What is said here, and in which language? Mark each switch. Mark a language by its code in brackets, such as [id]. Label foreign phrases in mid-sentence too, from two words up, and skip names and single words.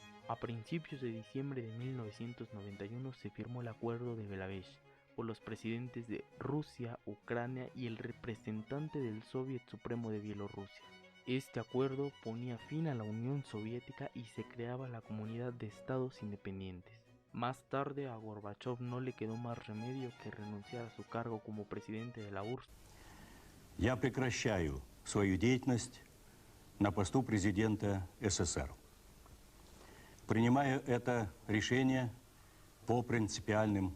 [es] A principios de diciembre de 1991 se firmó el Acuerdo de Belávich por los presidentes de Rusia, Ucrania y el representante del Soviet Supremo de Bielorrusia. Este acuerdo ponía fin a la Unión Soviética y se creaba la Comunidad de Estados Independientes. Más tarde a Gorbachov no le quedó más remedio que renunciar a su cargo como presidente de la URSS. [ru] Я прекращаю свою деятельность на посту президента СССР. Принимаю это решение по принципиальным.